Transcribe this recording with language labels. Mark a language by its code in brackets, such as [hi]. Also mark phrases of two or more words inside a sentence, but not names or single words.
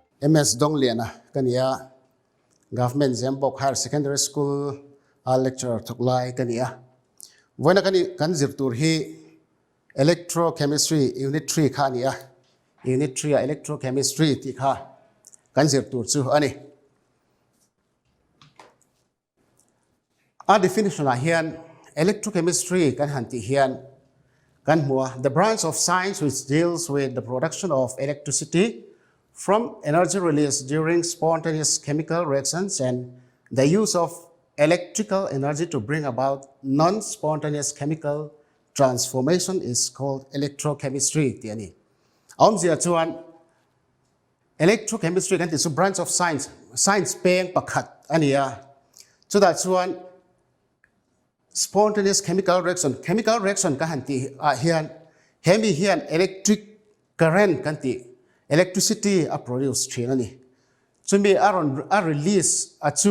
[lus] MS Dawngliana kania Govt Zemabawk Higher Secondary School lecturer thuklai kania voina kani kan zirtur hi Electrochemistry Unit 3 khania Unit 3 Electrochemistry ti kha kan zirtur chu ani a definition a hian electrochemistry kan hanti hian kan hua [en] the branch of science which deals with the production of electricity from energy released during spontaneous chemical reactions and the use of electrical energy to bring about non-spontaneous chemical transformation is called electrochemistry [lus] tiani zia chuan electrochemistry kan ti chu [en] branch of science [lus] peng pakhat ania chuda chuan [en] spontaneous chemical reaction [lus] ka hanti hian hemi hian [en] electric current [lus] kan ti electricity a produce thinani chumi a release a chu